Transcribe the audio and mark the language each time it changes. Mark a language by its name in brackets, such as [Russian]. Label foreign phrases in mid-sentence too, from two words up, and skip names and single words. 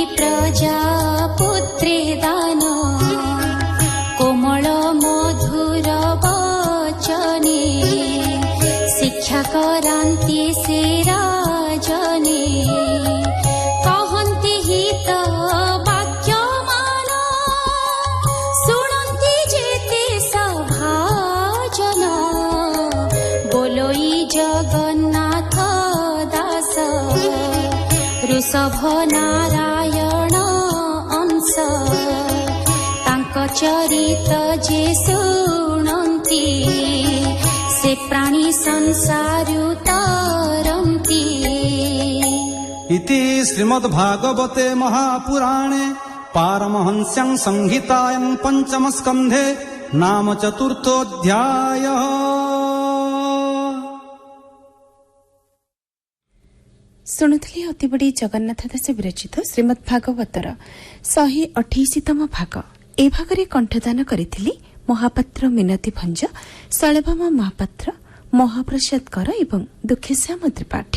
[Odia] ପ୍ରଜାପୁତ୍ରେ ଦାନ କୋମଳ ମଧୁର ବଚନେ ଶିକ୍ଷା କରାନ୍ତି ସେ ରାଜନେ କହନ୍ତି ହିତ ବାକ୍ୟମାନ ଶୁଣନ୍ତି ଯେତେ ସଭାଜନ ବୋଲୋଇ ଜଗନ୍ନାଥ ଦାସ ଋଷଭ ନାରାୟଣ ଅଂଶ ତାଙ୍କ ଚରିତ ଯେ ଶୁଣନ୍ତି ସେ ପ୍ରାଣୀ ସଂସାରୁ ତରନ୍ତି [Sanskrit] इति श्रीमद्भागवते महापुराणे पारमहंस्यां संहितायां पंचमस्कन्धे नाम चतुर्थोऽध्यायः। [Odia] ଶୁଣୁଥିଲେ ଅତିବଡ଼ି ଜଗନ୍ନାଥ ଦାସ ବିରଚିତ ଶ୍ରୀମଦ୍ ଭାଗବତର 128ତମ ଭାଗ। ଏ ଭାଗରେ କଣ୍ଠଦାନ କରିଥିଲେ ମହାପାତ୍ର ମିନତୀ ଭଞ୍ଜ, ଶୈଳଭାମା ମହାପାତ୍ର, ମହାପ୍ରସାଦ କର ଏବଂ ଦୁଃଖେଶ୍ୟାମ ତ୍ରିପାଠୀ।